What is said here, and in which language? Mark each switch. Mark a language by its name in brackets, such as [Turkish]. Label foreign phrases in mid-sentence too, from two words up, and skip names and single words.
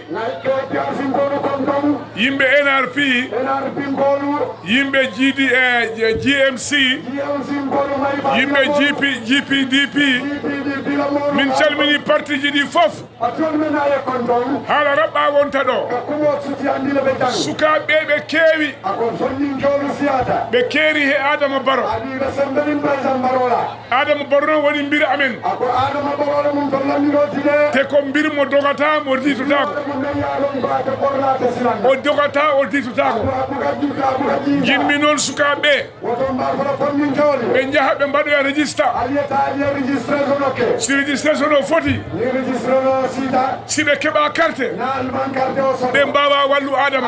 [Fula] yimɓe NRP yimɓe GMC yimɓe GPDP min calmini parti ji ɗi fof haala raɓɓa wonta ɗo sukaɓe ɓe keewi ɓe keeri he Adama Barrow Adama Barrow noon woni mbir amen te ko mbir mo dogata mo ditotako o dogata o ditotako jinmi noon sukaɓe ɓe jaaha ɓe mbaɗoya registre si registration o foti si ɓe keɓa carte ɓe mbawa wallu Adama